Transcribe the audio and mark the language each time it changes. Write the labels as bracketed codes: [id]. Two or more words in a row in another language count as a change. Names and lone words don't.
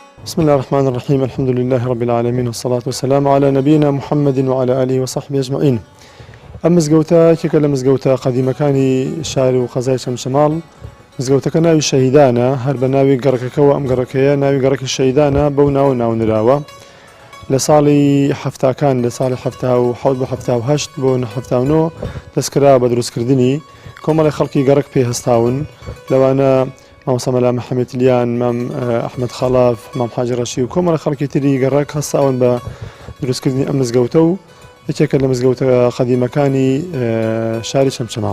[ar] بسم الله الرحمن الرحيم. الحمد لله رب العالمين والصلاة والسلام على نبينا محمد وعلى آله وصحبه أجمعين. [ckb] مزگەوتە کێکە لە مزگەوتە قەدیمەکانی شار و قەزای شەمشەماڵ مزگەوتەکە ناوی شەهیدانە، هەر بە ناوی گەڕەکەکەەوە ئەم گەڕەکەیە ناوی گەڕەکی شەهیدانە بەو ناوە ناونراوە. لە ساڵی حەفتاکان لە ساڵی حەفت بۆ هەشت بۆ هەفتاونەوە دەستکرا بە دروستکردنی کۆمەڵی خەڵکی گەڕک پێ هەستاون، لەوانە مامۆستا مەلا محەممەدلیان، مام ئەحمەد خەڵاف، مام حاجی ڕەشی و کۆمەڵی خەڵکی تری گەڕک هەستاون بە دروستکردنی ئەم مزگەوتە و یەکێکە لە مزگەوتە قەدیمەکانی شاری شەمشەماڵ.